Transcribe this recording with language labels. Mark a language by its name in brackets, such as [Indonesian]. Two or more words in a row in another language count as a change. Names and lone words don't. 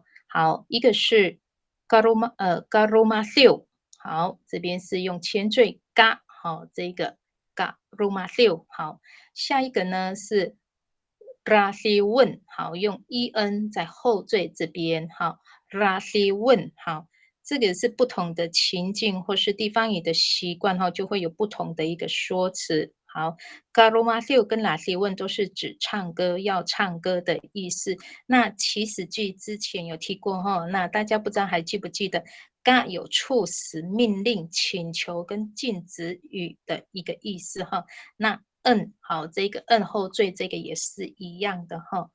[Chinese] 好，一个是 [Amis] garuma siu， [Chinese] 好，这边是用前缀 ga， 好，这个 [Amis] garuma siu， [Chinese] 好，下一个呢是 rasiun， 好，用 en 在后缀这边，好 rasiun， 好。这个是不同的情境或是地方语的习惯哈，就会有不同的一个说辞。好 [Amis] g a r u m a s i u [Chinese] 跟 [Amis] l a s i u n [Chinese] 都是指唱歌，要唱歌的意思。那祈使句之前有提过哈，那大家不知道还记不记得 ga 有促使、命令、请求跟禁止语的一个意思哈。那好，这个后缀这个也是一样的哈。